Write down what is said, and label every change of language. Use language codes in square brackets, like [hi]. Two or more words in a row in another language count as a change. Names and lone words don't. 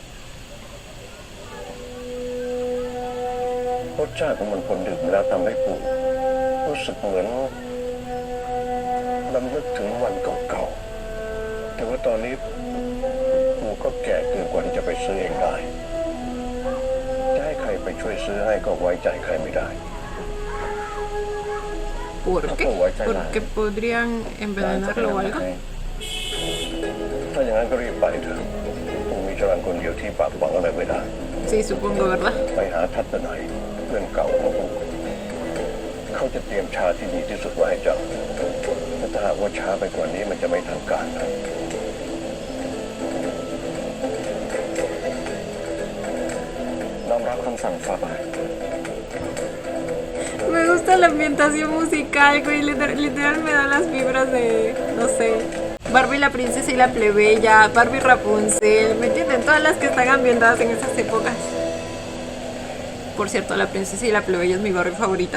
[th] รสชาติของมันพอดื่มแล้วทำให้ปู่รู้สึกเหมือนรำลึกถึงวันเก่าๆแต่ว่าตอนนี้ปู่ก็แก่เกินกว่าที่จะไปซื้อเองได้จะให้ใครไปช่วยซื้อให้ก็ไว้ใจใครไม่ได้ [es] ¿Por qué? Oh, guay, Porque podrían [th] หลานจะไป [es] envenenarlo o [th] ทำ [es] algo. [th] ให้ ถ้าอย่างนั้นก็รีบไปเถอะปู่มีจรันคนเดียวที่ปากหวังอะไรไม่ได้ [es] Sí, supongo, ¿verdad? [th] ไปหาทัศนัยเพื่อนเก่าของปู่เขาจะเตรียมชาที่ดีที่สุดไว้ให้เจ้าแต่ถ้าหากว่าช้าไปกว่านี้มันจะไม่ทันการนะ น้อมรับคำสั่งฝ่าบาท [es] Me gusta la ambientación musical, güey. Literal me da las vibras de, no sé, Barbie la princesa y la plebeya, Barbie Rapunzel, ¿me entienden? Todas las que están ambientadas en esas épocas. Por cierto, la princesa y la plebeya es mi Barbie favorita.